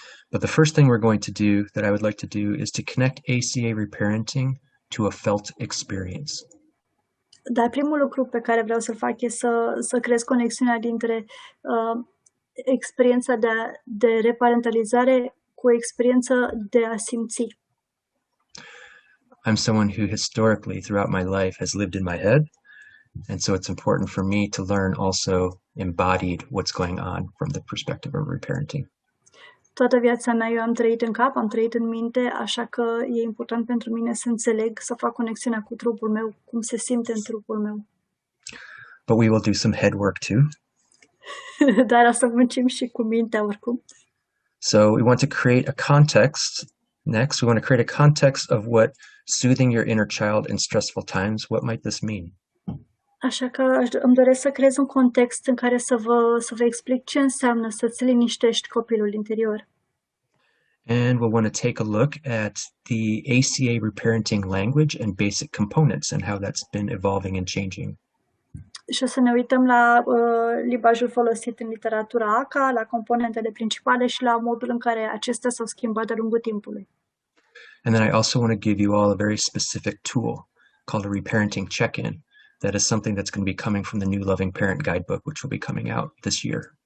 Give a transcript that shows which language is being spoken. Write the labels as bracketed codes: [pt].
[en] But the first thing we're going to do, that I would like to do, is to connect ACA Reparenting to a felt experience. [ro] Dar primul lucru pe care vreau să-l fac e să creez conexiunea dintre experiența de reparentalizare cu o experiență de a simți. [en] I'm someone who historically throughout my life has lived in my head, and so it's important for me to learn also embodied what's going on from the perspective of reparenting. [ro] Toată viața mea eu am trăit în cap, am trăit în minte, așa că e important pentru mine să înțeleg, să fac conexiunea cu trupul meu, cum se simte în trupul meu. [en] But we will do some head work too. [ro] Dar o să muncim și cu mintea oricum. [en] So we want to create a context. Next, we want to create a context of what soothing your inner child in stressful times, what might this mean? [ro] Așa că îmi doresc să creez un context în care să vă explic ce înseamnă să-ți liniștești copilul interior. [en] And we'll want to take a look at the ACA reparenting language and basic components and how that's been evolving and changing. [ro] Și o să ne uităm la limbajul folosit în literatura ACA, la componentele principale și la modul în care acestea s-au schimbat de-a lungul timpului. [en] And then I also want to give you all a very specific tool called a reparenting check-in. That is something that's going to be coming from the new Loving Parent Guidebook, which will be coming out this year.